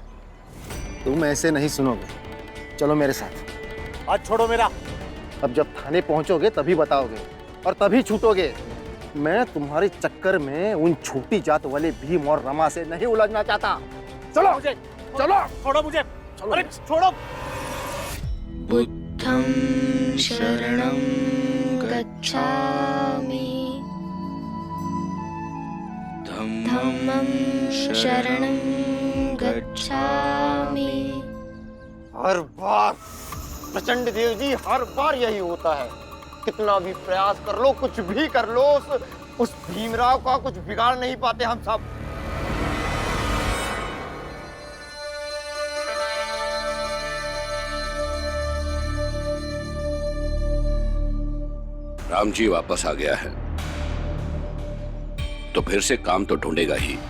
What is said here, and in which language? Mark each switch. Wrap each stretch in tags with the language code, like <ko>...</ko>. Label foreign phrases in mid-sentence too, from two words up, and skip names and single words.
<hi>तुम ऐसे नहीं सुनोगे, चलो मेरे साथ। हाथ छोड़ो मेरा। अब जब थाने पहुंचोगे तभी बताओगे और तभी छूटोगे। मैं तुम्हारे चक्कर में उन छोटी जात वाले भीम और रमा से नहीं उलझना चाहता। चलो मुझे, चलो छोड़ो मुझे। चलो। अरे छोड़ो।</hi> <pi>बुद्धं शरणं गच्छामि धम्मं शरणं गच्छामि।</pi> <hi>हर बार प्रचंड देव जी, हर बार यही होता है। कितना भी प्रयास कर लो, कुछ भी कर लो, उस भीमराव का कुछ बिगाड़ नहीं पाते हम सब। राम जी वापस आ गया है तो फिर से काम तो ढूंढेगा ही।</hi>